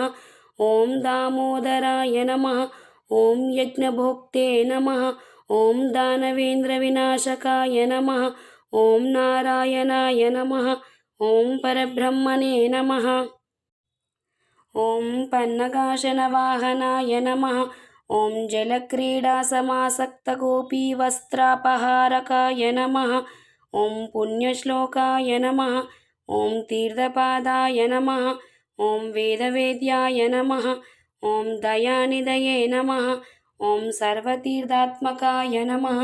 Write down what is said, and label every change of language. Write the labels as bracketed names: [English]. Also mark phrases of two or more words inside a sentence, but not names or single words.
[Sanskrit] ఓం దామోదరాయ నమః. ఓం యజ్ఞభోక్తే నమః. ఓం దానవేంద్రవినాశకాయ నమః. ఓం నారాయణాయ నమః. ఓం పరబ్రహ్మణే నమః. ఓం పన్నగాశనవాహనాయ నమః. ॐ जलक्रीडासमासक्तगोपीवस्त्रापहारकाय नमः। ॐ पुण्यश्लोकाय नमः। ॐ तीर्थपादाय नमः। ॐ वेदवेद्याय नमः। ॐ दयानिधये नमः। ॐ सर्वतीर्थात्मकाय नमः।